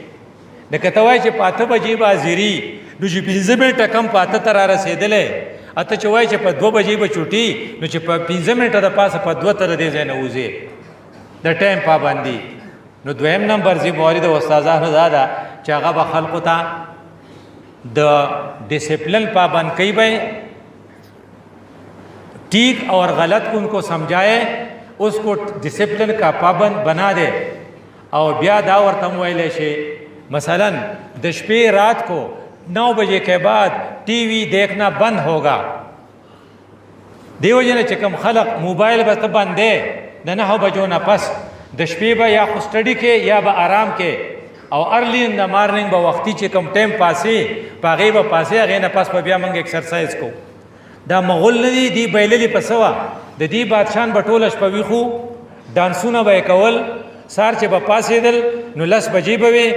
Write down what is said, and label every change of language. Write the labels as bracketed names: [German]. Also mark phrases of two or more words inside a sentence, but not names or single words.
[Pashto] لکه ته وایې چې په 8 بجې به حاضري, نو چې 15 منټه کم په 8 ته را رسېدلی, اته چې وایي چې په 2 بجې به چوټي, نو چې په 15 منټه د پاسه په 2 ته د دې ځای نه وځې. د ټایم پابندي. نو دویم نمبر ذمهواري د استادانو دا ده چې هغه به خلقو ته د ڈسپلن پابند کوي, به [Urdu] ٹھیک اور غلط ان کو سمجھائے, اس کو ڈسپلن کا پابند بنا دے. اور [Pashto] بیا دا ورته ویلی شي مثلا د شپې [Urdu] رات کو 9 بجے کے بعد ٹی وی دیکھنا بند ہوگا. [Pashto] دیو جن چې کوم خلق موبایل به ته بندې د 9 بجو نه پس, د شپې به یا خو سټډي کې یا به آرام کې, او [English] early in the morning [Pashto] به وختي چې کوم ټایم پاسې په هغې به پاسې, هغې نه پس به بیا موږ ایکسرسایز کوو. دا مغول نه دي بایللي په سوا د دې بادشاهان به ټوله شپه ویښو ډانسونه به یې کول سار چې به پاسېدل نو 10 بجې به وي